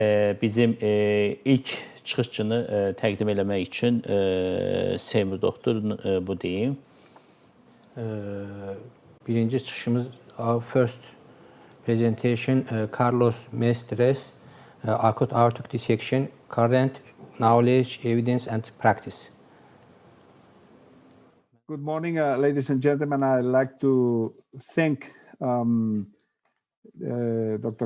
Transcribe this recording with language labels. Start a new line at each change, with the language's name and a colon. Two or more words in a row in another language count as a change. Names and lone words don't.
Azerbaijani: Bizim ilk çıxışçını təqdim eləmək üçün Seymur doktor bu deyim. Birinci çıxışımız,
English: our first presentation, Carlos Mestres, acute aortic dissection, current knowledge, evidence and practice. Good morning, ladies and gentlemen. I'd like to thank Dr.